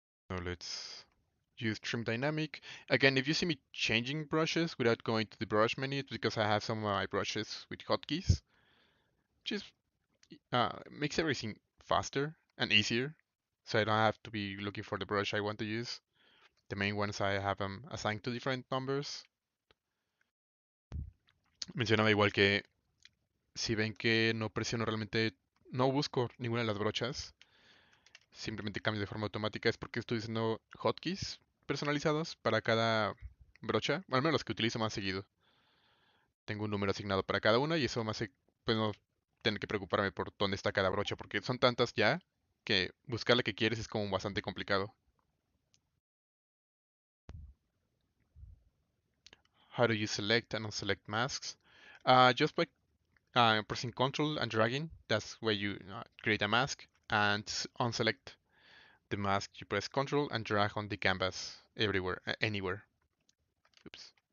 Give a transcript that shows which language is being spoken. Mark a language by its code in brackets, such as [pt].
[en] So let's use Trim Dynamic. Again, if you see me changing brushes without going to the brush menu, it's because I have some of my brushes with hotkeys, which is makes everything faster and easier. So I don't have to be looking for the brush I want to use. The main ones I have them assigned to different numbers. [es] Mencionaba igual que si ven que no presiono realmente, no busco ninguna de las brochas, simplemente cambio de forma automática, es porque estoy usando hotkeys personalizados para cada brocha, al menos los que utilizo más seguido. Tengo un número asignado para cada una y eso me hace, pues, no tener que preocuparme por dónde está cada brocha, porque son tantas ya que buscar la que quieres es como bastante complicado. [en] How do you select and unselect masks? Just by pressing Ctrl and dragging. That's where you create a mask. And unselect the mask, you press Ctrl and drag on the canvas everywhere, anywhere. Oops.